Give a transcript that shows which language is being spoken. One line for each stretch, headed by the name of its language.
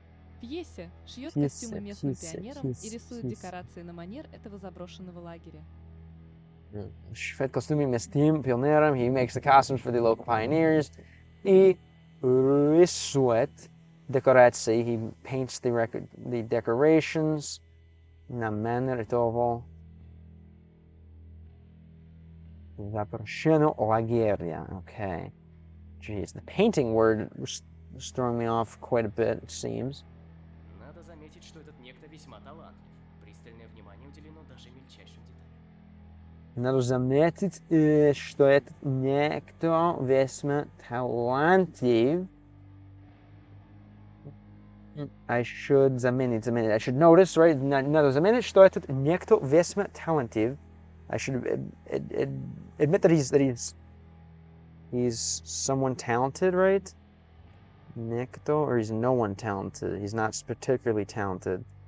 Russian: В пьесе шьет костюмы местным пионерам и рисует декорации на манер этого заброшенного лагеря. Шьет костюмы местным пионерам.
English: He makes the costumes for the local pioneers.
Russian: И рисует декорации.
English: He paints the decorations.
Russian: На манер этого заброшенного лагеря.
English: Okay. Jeez, the painting word was throwing me off quite a bit, it seems.
Russian: Надо заметить, что этот некто весьма талантлив. Пристальное внимание уделено даже мельчайшим деталям. Надо заметить, что этот некто весьма талантлив.
English: I should
Russian: заметить.
English: I should notice, right?
Russian: Надо заметить, что этот некто весьма талантлив.
English: I should admit that he's someone talented, right? Некто, or he's no one talented. He's not particularly talented.